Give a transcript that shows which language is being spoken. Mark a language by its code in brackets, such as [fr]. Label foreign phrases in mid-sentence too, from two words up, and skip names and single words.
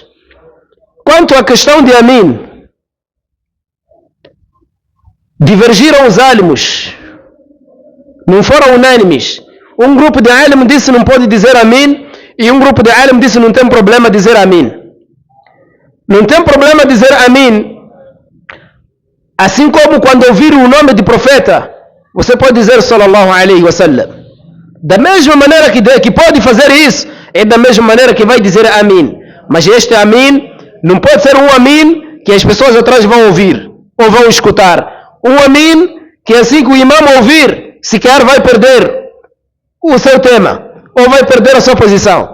[pt] Quanto à questão de Amin, divergiram os álamos, não foram unânimes. Um grupo de álamos disse não pode dizer Amin, e um grupo de álamos disse não tem problema dizer Amin. Não tem problema dizer Amin. Assim como quando ouvir o nome de profeta, você pode dizer [ar] صلى الله عليه وسلم. [pt] Da mesma maneira que pode fazer isso, é da mesma maneira que vai dizer Amin. Mas este Amin não pode ser um Amin que as pessoas atrás vão ouvir ou vão escutar. Um Amin que assim que o imam ouvir, sequer vai perder o seu tema ou vai perder a sua posição.